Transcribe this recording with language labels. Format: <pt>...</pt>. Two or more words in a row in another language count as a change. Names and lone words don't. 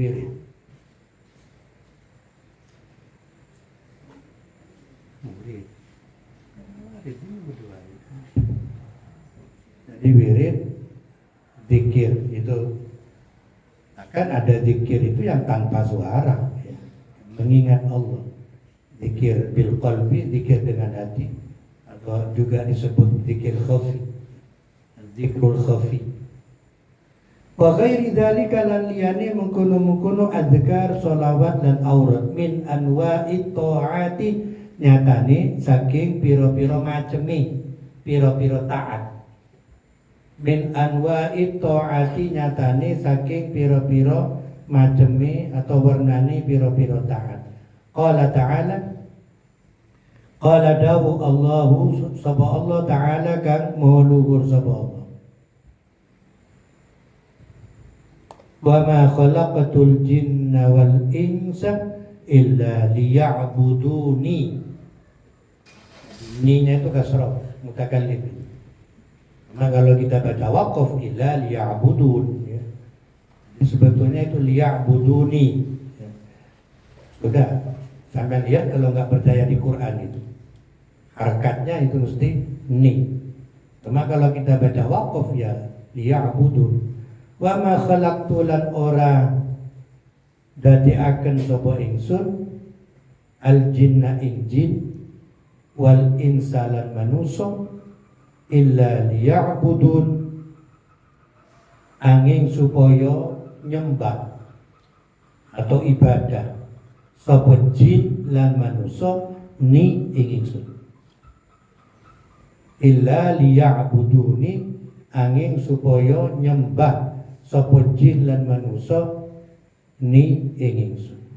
<id>Jadi wirid zikir itu akan ada zikir itu yang tanpa suara ya. Mengingat Allah, zikir</id> <ar>bil qalbi,</ar> <id>zikir dengan hati, atau juga disebut zikir khafi,</id> <ar>zikrul khafi. Wa ghairi dzalika</ar> <jv>lan liyane mengkono-mengkono adzkar, sholawat dan aurat</jv> <ar>min anwa'i taati</ar> <jv>nyatane saking pira-pira maceme pira-pira taat.</jv> <ar>Min anwa'i ta'ati</ar> <jv>nyatane saking pira-pira maceme atau warnane pira-pira taat.</jv> <ar>Qala ta'ala qala</ar> <jv>dawu Allahu sapa Allah ta'ala kang maha luhur sapa Allah.</jv> <ar>Wa ma khalaqatul jinna wal insa illa liya'buduni.</ar> <id>Ninya itu kasrah mutakallim. Nah kalau kita baca waqaf</id> <ar>illa liya'budun</ar> <id>ya. Sebetulnya itu liya'buduni ya. Sudah sampai lihat kalau nggak percaya di Quran itu harakatnya itu mesti ni. Cuma kalau kita baca waqaf ya liya'budun.</id> <ar>Wa ma khalaqtu</ar> <jv>lan ora dadi akan sapa ingsun</jv> <ar>al jinna</ar> <jv>ing jin</jv> <ar>wal insa</ar> <jv>lan manusa</jv> <ar>illa liya'budun</ar> <jv>angin supaya nyembah atau ibadah sapa jin lan manusa ni ing ingsun</jv> <ar>illa liya'buduni</ar> <jv>angin supaya nyembah sapa jin lan manusa ni ing ingsun.</jv>